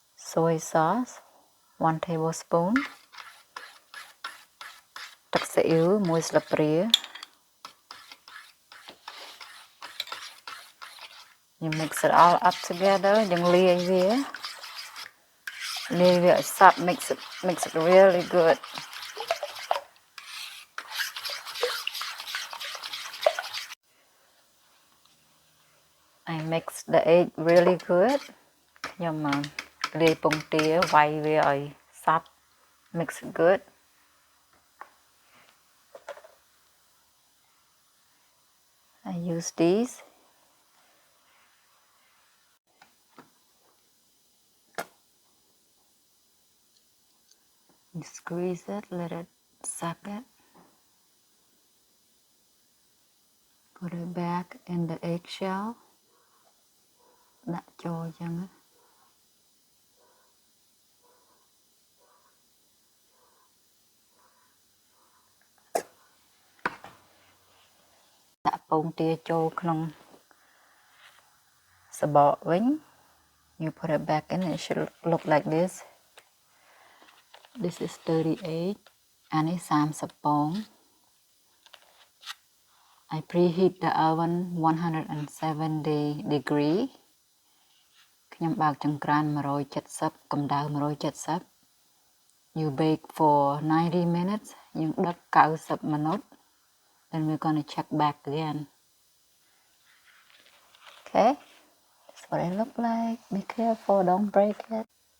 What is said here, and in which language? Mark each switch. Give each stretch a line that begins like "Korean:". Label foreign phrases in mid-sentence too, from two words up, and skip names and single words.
English: soy sauce 1 tablespoon
Khmer: ទឹកស៊ីអ៊ីវ1ស្លាបព្រា
English: You mix it all up together
Khmer: យើងលាយវា ឲ្យសព្វ
English: mix it really good I mix the egg really good
Khmer: ខ្ញុំលាយពងទាវាយវាឲ្យសព្វ
English: mix it good I use these you squeeze it let it suck it put it back in the eggshell
Khmer: ដាក់ចូលចឹងដាក់ពងទាចូលក្នុង សបកវិញ
English: you put it back in it should look like this is 38
Khmer: អានេះ30ពង
English: I preheat the oven 170 degree
Khmer: ខ្ញុំបើកចង្ក្រាន170កម្ដៅ170
English: you bake for 90 minutes
Khmer: យើងដឹក90
English: minutes then we're going to check back again okay that's what it look like be careful don't break it